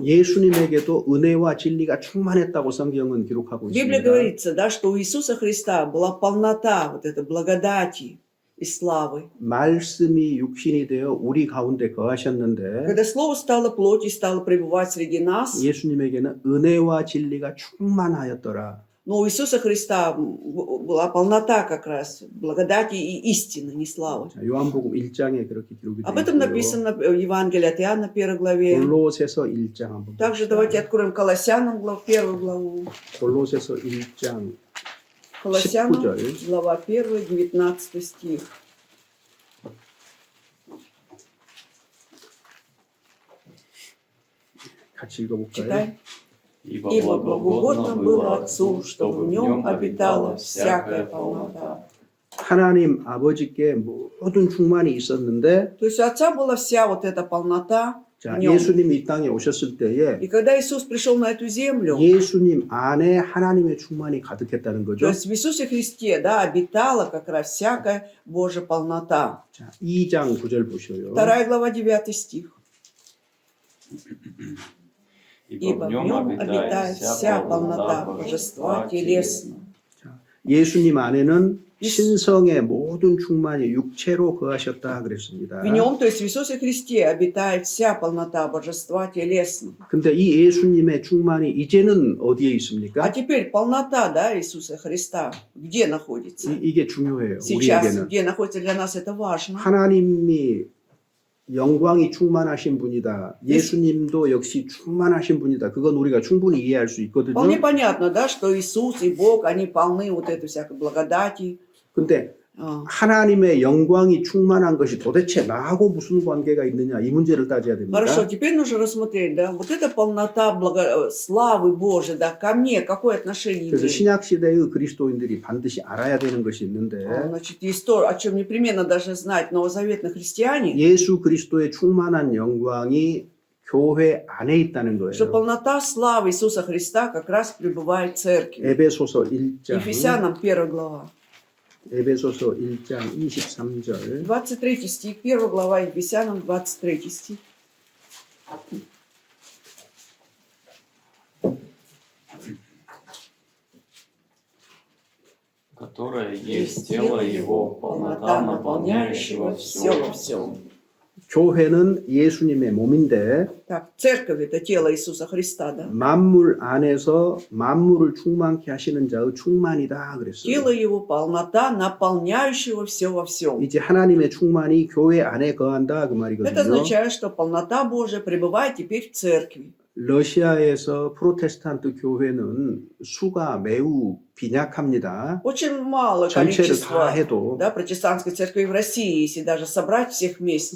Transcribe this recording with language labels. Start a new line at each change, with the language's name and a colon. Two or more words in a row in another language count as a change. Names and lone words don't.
Korean: 예수님에게도 은혜와 진리가 충만했다고 성경은 기록하고
Russian: в Библии
Korean: 있습니다.
Russian: говорится, да, что у Иисуса Христа была полнота вот этой благодати и славы.
Korean: 말씀이 육신이 되어 우리 가운데 거하셨는데
Russian: Когда Слово стало плотью и стало пребывать среди нас,
Korean: 예수님에게는 은혜와 진리가 충만하였더라.
Russian: но у Иисуса Христа была полнота как раз благодати и истины, не славы.
Korean: 자, 요한복음 1장에 그렇게 기록이
Russian: Об
Korean: 되어
Russian: этом
Korean: 있고요.
Russian: написано в Евангелии от Иоанна, 1 главе.
Korean: 골로새서 1장 한번
Russian: Также
Korean: 봅시다.
Russian: давайте откроем Колоссянам, 1 главу.
Korean: 골로새서 1장
Russian: Колоссянам,
Korean: 19절.
Russian: глава 1, 19 стих.
Korean: 같이 읽어볼까요?
Russian: Читай. Ибо Ибо благоугодно было Отцу, чтобы в нем обитала всякая полнота.
Korean: 하나님 아버지께 모든 충만이 있었는데
Russian: То есть у Отца была вся вот эта полнота
Korean: 자,
Russian: в нем.
Korean: 예수님이 이 땅에 오셨을 때에
Russian: И когда Иисус пришел на эту землю,
Korean: 예수님 안에 하나님의 충만이 가득했다는
Russian: то
Korean: 거죠.
Russian: есть в Иисусе Христе, да, обитала как раз всякая Божья полнота.
Korean: 자, 2장 9절 보셔요.
Russian: 2 глава, 9 стих. Ибо в нем обитает вся полнота божества телесного.
Korean: 예수님 안에는 신성의 모든 충만이 육체로 거하셨다 그랬습니다.
Russian: В нем, то есть в Иисусе Христе, обитает вся полнота божества телесно.
Korean: 근데 이 예수님의 충만이 이제는 어디에
Russian: А
Korean: 있습니까?
Russian: теперь полнота, да, Иисуса Христа, где находится?
Korean: 이게 중요해요.
Russian: Сейчас,
Korean: 우리에게는.
Russian: где находится для нас, это важно.
Korean: 하나님이 영광이 충만하신 분이다. 예수님도 역시 충만하신 분이다. 그건 우리가 충분히 이해할 수 있거든요.
Russian: Вполне понятно, да, что Иисус и Бог, они полны вот этой всякой благодати.
Korean: 근데
Russian: А,
Korean: 하나님의 영광이 충만한 것이 도대체 나하고 무슨 관계가 있느냐 이 문제를 따져야 됩니다.
Russian: Хорошо, теперь нужно рассмотреть, да, вот эта полнота славы Божией, да, ко мне, какое отношение
Korean: 그래서
Russian: имеет?
Korean: 신약 시대의 그리스도인들이 반드시 알아야 되는 것이 있는데
Russian: Значит, есть то, о чем непременно должны знать новозаветные христиане,
Korean: 예수 그리스도의 충만한 영광이 교회 안에 있다는
Russian: что
Korean: 거예요.
Russian: полнота славы Иисуса Христа как раз пребывает в церкви.
Korean: 에베소서 1장
Russian: Ефесянам 1 глава.
Korean: 에베소서 1장 23절
Russian: 23 стих, 1 глава Ефесянам, 23 стих. которое есть тело Его, полнота наполняющего все во всем.
Korean: 교회는 예수님의 몸인데
Russian: Так, церковь это тело Иисуса Христа, да?
Korean: 만물 안에서 만물을 충만케 하시는 자의 충만이다 그랬어요.
Russian: Тело его полнота, наполняющего все во всем.
Korean: 이제 하나님의 충만이 교회 안에 거한다 그
Russian: Это
Korean: 말이거든요.
Russian: означает, что полнота Божия пребывает теперь в церкви.
Korean: 러시아에서 프로테스탄트 교회는 수가 매우 빈약합니다.
Russian: Очень мало
Korean: 전체를 다
Russian: количества,
Korean: 해도
Russian: да, протестантской церкви в России, если даже собрать всех вместе.